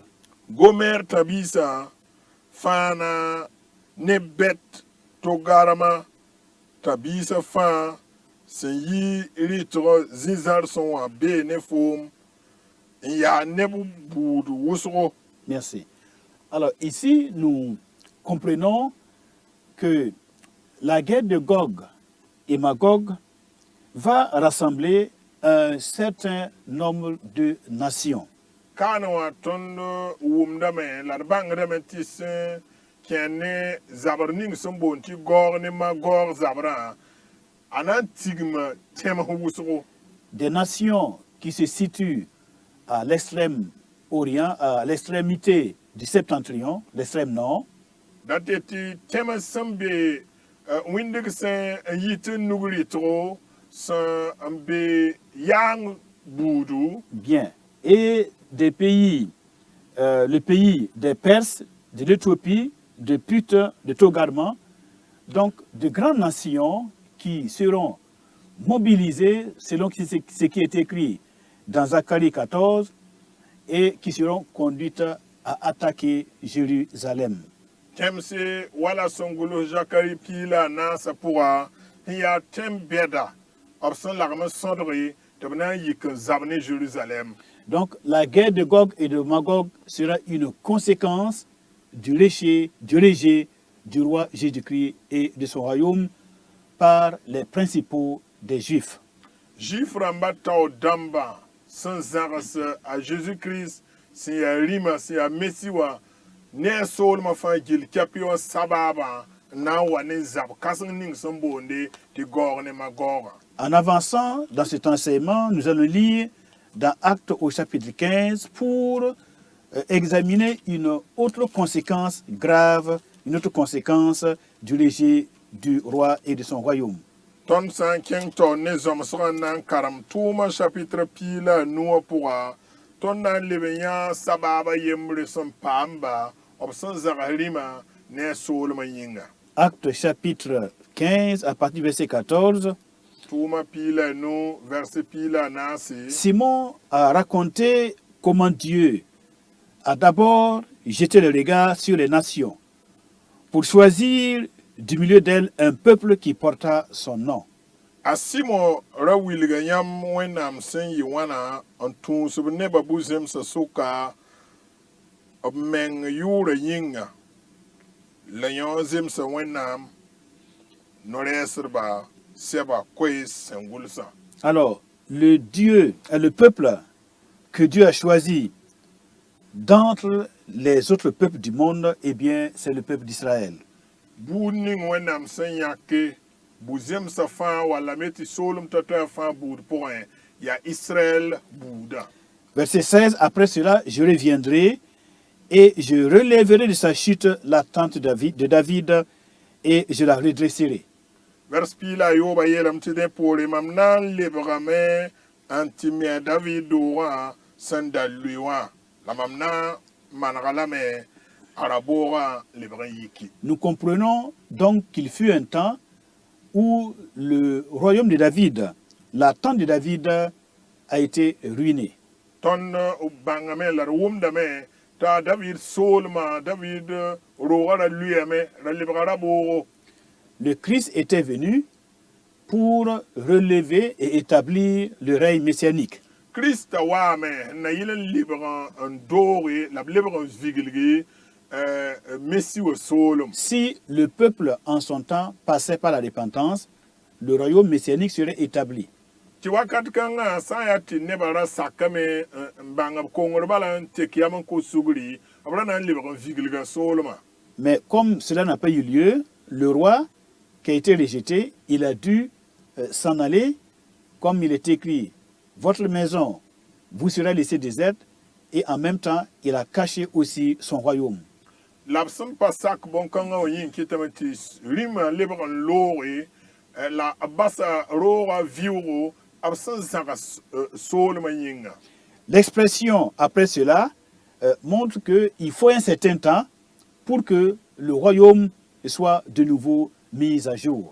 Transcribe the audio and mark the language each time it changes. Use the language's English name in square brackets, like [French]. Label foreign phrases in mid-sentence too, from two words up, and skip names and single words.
[Mossi] Gomer tabiisã fãa na ne Bet Togarma tabiisã fãa sẽn yi rɩtg zĩ-zãrsẽ wã bee ne foom n yaa neb buud wʋsgo. [French] Merci. Alors ici, nous comprenons que la guerre de Gog et Magog va rassembler un certain nombre de nations. [Mossi] Kana wa tõnd wʋmdame la d bãngdame tɩ sẽn kẽ ne zabr ning sẽn boond tɩ Gog ne Magog zabrã a na n tigm tẽms wʋsgo. [French] Des nations qui se situent à l'extrême orient, à l'extrémité du septentrion, l'extrême nord, [Mossi] Dat tɩ tɩ tẽms sẽn be wĩndg sẽn n yit n nugr yɩtgo sẽn n be yaang buudu [French] bien, et des pays, le pays des Perses, de l'Éthiopie, de Put, de Togarma, donc de grandes nations qui seront mobilisées selon ce qui est écrit dans Zacharie 14 et qui seront conduites à attaquer Jérusalem. [Mossi] tẽmse wala sẽn gʋls Zakari piila naasã pʋga n yaa tẽm bɛda b sẽn lagm n sõdge tɩ b na n yik n zab ne Jérusalem. [French] Donc la guerre de Gog et de Magog sera une conséquence du rejet du roi Jésus-Christ et de son royaume par les principaux des Juifs. [Mossi] Juif rãmba tao dãmba sẽn zãgs a Jésus-Christ sẽn yaa rĩma sẽn yaa Messi wã ne a soolmã fãa gill kɛpɩ wã sabaabã n na n wa ne zab kãseng ning sẽn boonde tɩ Gog ne Magog. [French] En avançant dans cet enseignement, nous allons lire dans Actes au chapitre 15 pour examiner une autre conséquence grave, une autre conséquence du rejet du roi et de son royaume. [Mossi] Tõnd sã n kẽng tao ne zõmsgã n na n karem tʋʋmã chapitre pii la a nuwã pʋga tõnd na n leb n yãa sabaaba yembre sẽn paamba b sẽn zags rĩmã ne a soolmã yĩnga. [French] Actes chapitre 15 à partir du verset 14. [Mossi] Tʋʋmã pii la a nu verset pii la a naase. [French] Simon a raconté comment Dieu a d'abord jeté le regard sur les nations pour choisir du milieu d'elles un peuple qui porta son nom. [Mossi] A Simo ra wilga yãmb Wẽnnaam sẽn yɩ wãna n tũusb nebã bu-zẽmsã sʋka b meng yʋʋrã yĩnga la yõ zemsã Wẽnnaam no-rɛɛsdbã sɛba koees sẽn gʋlsã. [French] Alors, le peuple que Dieu a choisi d'entre les autres peuples du monde, eh bien, c'est le peuple d'Israël. [Mossi] Buud ning Wẽnnaam sẽn yãke bu-zẽmsã fãa walla me tɩ soolem toa fãa buud pʋgẽ yaa Israël buuda. [French] Verset 16, après cela, je reviendrai et je relèverai de sa chute la tente de David et je la redresserai. [Mossi] Vers pila yoba yelam tɩ dẽ poore mam na n lebgame n tɩ me a David doogã sẽn da lʋɩ wã la mam na n manega lame a ra boogã lebg n yiki. [French] Nous comprenons donc qu'il fut un temps où le royaume de David, la tente de David, a été ruiné. [Mossi] Tõnd bãngame la d wʋmdame t'a David soolmã David roogã ra lʋɩame ra lebga ra boogo. [French] Le Christ était venu pour relever et établir le règne messianique. [Mossi] Krista waame n na yɩl n lebg n dooge la b lebg n vigilge Messi wa soolem. [French] Si le peuple en son temps passait par la repentance, le royaume messianique serait établi. [Mossi] Tɩ wakat kãngã sã n yaa tɩ nebã ra sakame n bãng b kongr bala n tek yam n kos sugri b ra na n lebg n vigilga soolmã. [French] Mais comme cela n'a pas eu lieu, le roi qui a été rejeté, il a dû s'en aller, comme il est écrit, votre maison vous sera laissée déserte, et en même temps, il a caché aussi son royaume. [Mossi] La b sẽn pa sak bõn-kãngã wã yĩn kɩtame tɩ rĩmã lebg n looge la b basa roogã vɩʋʋgo b sẽn zãgs soolmã yĩnga. [French] L'expression après cela montre qu'il faut un certain temps pour que le royaume soit de nouveau mis à jour.